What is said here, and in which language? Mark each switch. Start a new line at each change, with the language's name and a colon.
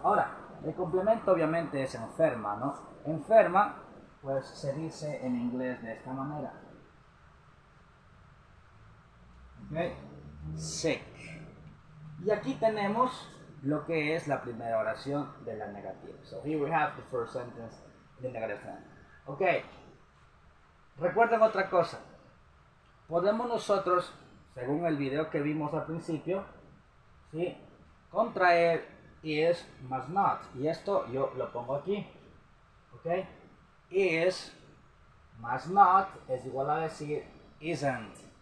Spanish: Ahora, el complemento obviamente es enferma, ¿no? Enferma, pues se dice en inglés de esta manera. ¿Ok? Sick. Y aquí tenemos lo que es la primera oración de la negativa.
English: So here we have the first sentence in the negative form.
Spanish: Ok. Recuerden otra cosa. Podemos nosotros, según el video que vimos al principio, ¿sí?, contraer is más not. Y esto yo lo pongo aquí. ¿Ok? Is más not es igual a decir isn't.